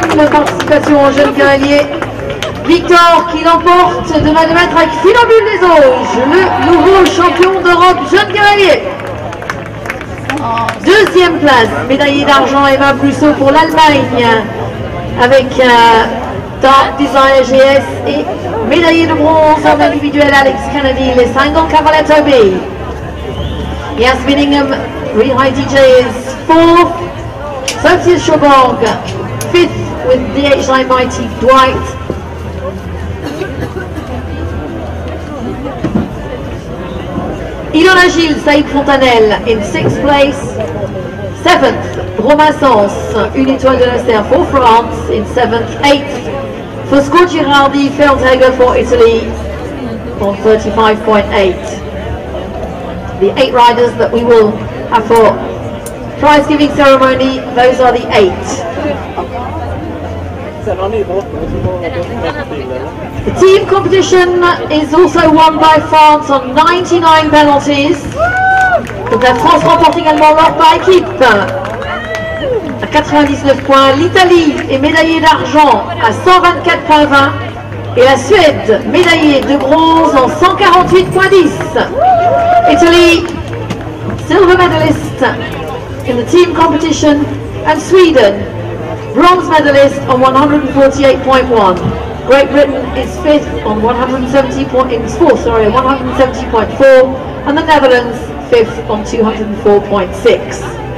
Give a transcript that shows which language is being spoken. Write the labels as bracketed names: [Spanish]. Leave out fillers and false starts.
[French] Participation en jeune cavalier. Victor qui l'emporte de main de maître avec Funambule des Auges, le nouveau champion d'Europe jeune cavalier. 2e place, médaillé d'argent Eva Blusseau pour l'Allemagne avec Dark Desire GS et médaillé de bronze en individuel Alex Kennedy, les Single Cavaletto B. [English] Yasmin Ingham, Real High DJ is 4th, Sophia Schoborg 5th with DHI Mighty Dwight. Ilona Gilles, Saïd Fontanelle in 6th place. 7th, Romassens, une étoile de l'Aster for France in 7th. 8th, Fosco Girardi, Feldhager for Italy on 35.8. The 8 riders that we will have for prize giving ceremony, those are the 8. The team competition is also won by France on 99 penalties. [French] Donc la France remporte également l'or par équipe à 99 points. L'Italie est médaillée d'argent à 124,20 et la Suède médaillée de bronze en 148,10. [English] Italy, silver medalist in the team competition, and Sweden, bronze medalist on 148.1. Great Britain is 5th on 170.4, and the Netherlands 5th on 204.6.